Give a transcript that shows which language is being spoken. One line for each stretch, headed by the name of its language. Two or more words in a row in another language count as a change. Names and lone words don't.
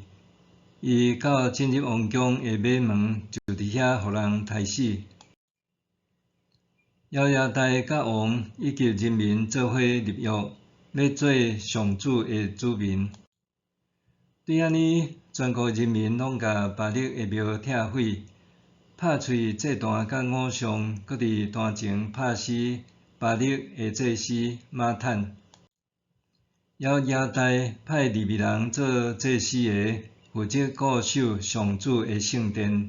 Min Nan Chinese: 伊到进入王宫的马门，就伫遐互人杀死。亚亚大甲王以及人民做伙立约，要做上主的子民。对安尼，全国人民拢甲巴力的庙拆毁，拍碎祭坛甲偶像，搁伫坛前拍死巴力的祭司马坦。亚亚大派利未人做祭司的，负责固守上主的圣殿。